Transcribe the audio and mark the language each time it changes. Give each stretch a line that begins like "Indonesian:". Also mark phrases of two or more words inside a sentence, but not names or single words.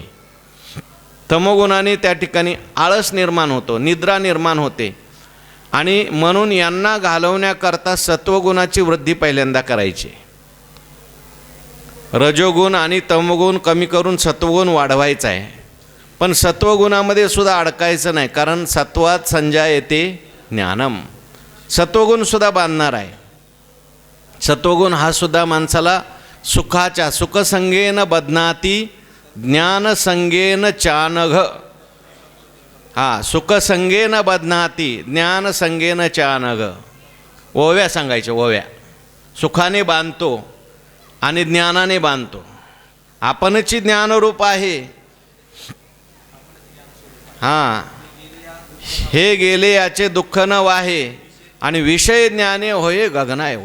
Marathi: तमोगुणाने त्या ठिकाणी आळस निर्माण होतो, निद्रा निर्माण होते. आणि म्हणून यांना घालवण्याकरता सत्वगुणाची वृद्धी पहिल्यांदा करायची. रजोगुण आणि तमोगुण कमी करून सत्वगुण वाढवायचा आहे. पण सत्वगुणामध्ये सुद्धा अडकायचं नाही, कारण
Sanskrit: सत्वात संजायते ज्ञानम.
Marathi: सत्वगुण सुद्धा बांधणार आहे. सत्वगुण हा सुद्धा माणसाला सुखाच्या,
Sanskrit: सुखसंगेन बदनाती ज्ञानसंगेन चानघ. सुखसंगेन बदनाती ज्ञानसंगेन चानघ.
Marathi: ओव्या सांगायच्या, ओव्या. सुखाने बांधतो आणि ज्ञानाने बांधतो. आपणची ज्ञानरूप आहे. हे गेले याचे दुःख न वाहे आणि विषय ज्ञाने होये गगना एवढा.